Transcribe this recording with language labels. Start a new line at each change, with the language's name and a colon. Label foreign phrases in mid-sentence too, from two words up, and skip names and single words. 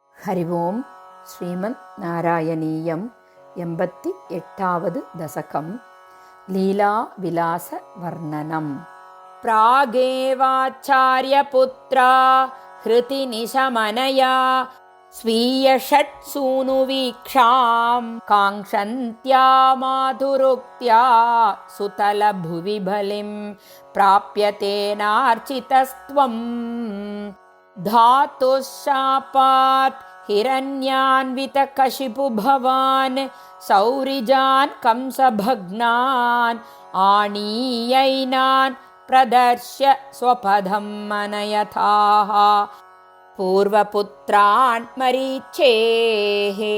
Malayalam: ഹരി ഓം. ശ്രീമദ് നാരായണീയം 88ാവത് ദശകം. ലീലാവിലാസവർണ്ണനം.
Sanskrit: प्रागेवाचार्यपुत्रा हृतिनिशमनया സ്वीयषट्सूनुवीक्षां काङ्क्षन्त्या माधुरुक्त्या सुतलभुवि बलिं प्राप्यतेनार्चितस्त्वं धातुशापात् हिरण्यान्वितकशिपु भवान् सौरिजान् कंसभग्नान् आनीयैनान् प्रदर्श्य स्वपदं मनयथाः पूर्वपुत्रान् मरीचेः।